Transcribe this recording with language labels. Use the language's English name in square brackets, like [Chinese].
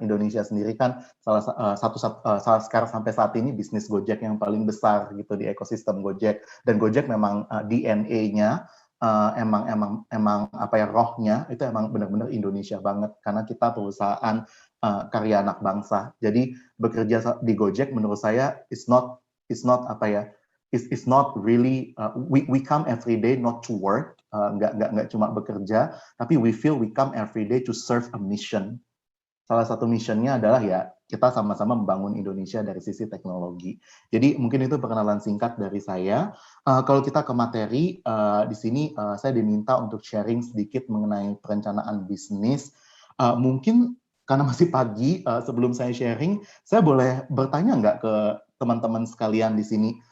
[Indonesian] Indonesia sendiri kan sekarang sampai saat ini bisnis Gojek yang paling besar gitu di ekosistem Gojek, dan Gojek memang DNA-nya emang apa ya, rohnya itu emang benar-benar Indonesia banget, karena kita perusahaan karya anak bangsa. Jadi bekerja di Gojek menurut saya [English] it's not [Indonesian] apa ya, [English] it's not really we come every day not to work, [Indonesian] nggak cuma bekerja, tapi [English] we feel we come every day to serve a mission. [Indonesian] Salah satu missionnya adalah ya kita sama-sama membangun Indonesia dari sisi teknologi. Jadi mungkin itu perkenalan singkat dari saya. Kalau kita ke materi, di sini saya diminta untuk sharing sedikit mengenai perencanaan bisnis. Mungkin karena masih pagi, sebelum saya sharing, saya boleh bertanya nggak ke teman-teman sekalian di sini?